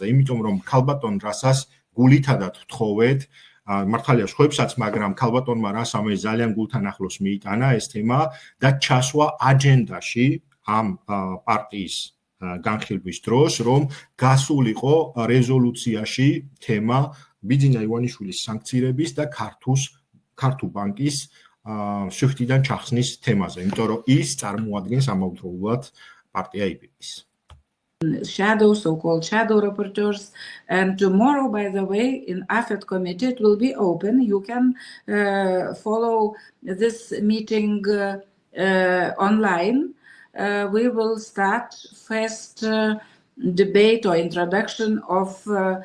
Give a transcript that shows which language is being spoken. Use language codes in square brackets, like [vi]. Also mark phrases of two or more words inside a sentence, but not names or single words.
[ka] იმიტომ რომ ქალბატონ რასას გულითადად ვთხოვეთ, მართალია სხვებსაც, მაგრამ ქალბატონმა რასამ ეს ძალიან გულთან ახლოს მიიტანა ეს თემა და ჩასვა აჯენდაში ამ პარტიის განხილვის დროს, რომ გასულიყო რეზოლუციაში თემა ბიძინა ივანიშვილის სანქცირების და ქართულ ბანკის სვიფტიდან ჩახსნის თემაზე, იმიტომ რომ ის წარმოადგენს ამავდროულად პარტია IPP-ის. [en] So-called shadow rapporteurs, and tomorrow, by the way, in AFET committee, it will be open. You can follow this meeting online. We will start first debate or introduction of